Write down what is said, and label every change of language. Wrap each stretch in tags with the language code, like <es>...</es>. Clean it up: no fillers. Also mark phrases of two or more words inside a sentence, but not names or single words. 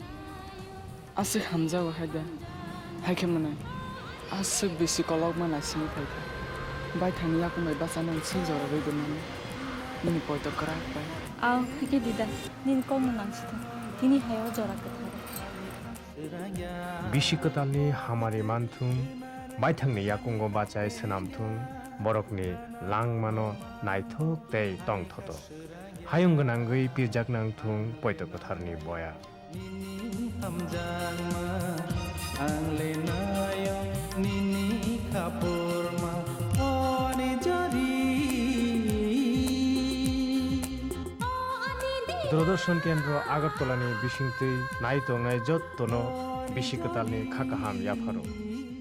<trp>Asik hamjago haida haike mane asik bisi kolok mana sini thaika bai thani yakumai basana sin jora beido mane nini poito krak bai Aw, hake dida, nin kong no nang sita, tini hayo jora kathara. बिशिकतालनि हामारि मानथुं बायथांनि याकुंगो बाचाय सोनामथुं बरकनि लांमानो नायथक तै तंथतो हायुंगनांगै पिरजाकनांथुं पयतकथारनि बया hamjama Angle nayo nini kapurma Oni jari दूरदर्शन केन्द्र आगरतलानि बिसिंतै नायतंनाय जत्तनो बिशिकतालनि खाकाहाम याफारो</trp>